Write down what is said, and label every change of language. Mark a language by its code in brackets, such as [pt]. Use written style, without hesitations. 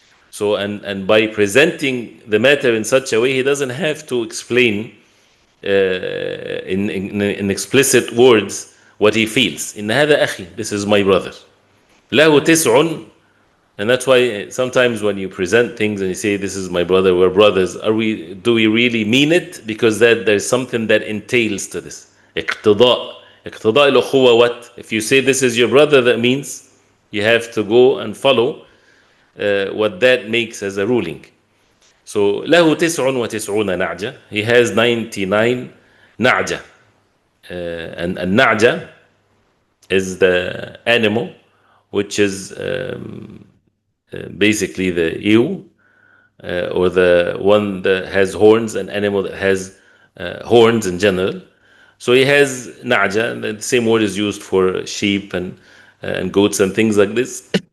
[en] So, and by presenting the matter in such a way, he doesn't have to explain in explicit words what he feels. [ar] إن هذا أخي, [en] this is my brother. [ar] له تسع, [en] and that's why sometimes when you present things and you say this is my brother, we're brothers, do we really mean it? Because there's something that entails to this. [ar] اقتضاء الأخوة, what? [en] If you say this is your brother, that means you have to go and follow what that makes as a ruling. So [ar] له تسع وتسعون نعجة, [en] he has 99 نعجة. And na'ja is the animal which is basically the ewe, or the one that has horns, an animal that has horns in general. So he has na'ja, and the same word is used for sheep and goats and things like this.